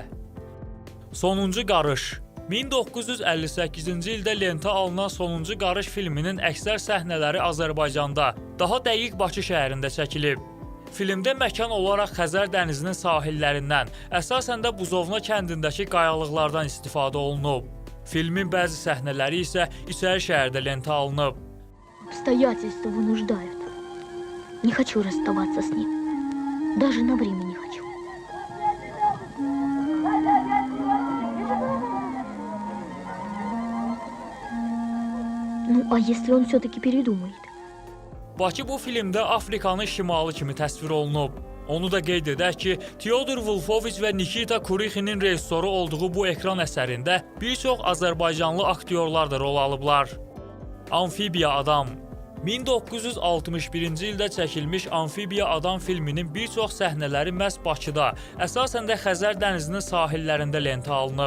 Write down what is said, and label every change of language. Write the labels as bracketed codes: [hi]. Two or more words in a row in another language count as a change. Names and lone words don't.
[az] Sonuncu Qarış 1958-ci ildə lentə alınan Sonuncu Qarış filminin əksər səhnələri Azərbaycanda, daha dəqiq Bakı şəhərində çəkilib. Filmdə məkan olaraq Xəzər dənizinin sahillərindən, əsasən də Buzovna kəndindəki qayalıqlardan istifadə olunub. Filmin bəzi səhnələri isə İçəri şəhərdə lentə alınıb. [ru] Обстоятельства вынуждают. Не хочу расставаться с ним. Даже на время не хочу. Ну, а если он все-таки передумает? [az] Bakı bu filmdə Afrikanın şimalı kimi təsvir olunub. Onu da qeyd edək ki, Teodor Vulfoviç və Nikita Kurixinin rejissoru olduğu bu ekran əsərində bir çox Azərbaycanlı aktyorlar da rol alıblar. Amfibiya Adam 1961-ci ildə çəkilmiş Amfibiya Adam filminin bir çox səhnələri məhz Bakıda, əsasən də Xəzər dənizinin sahillərində lentə alınıb.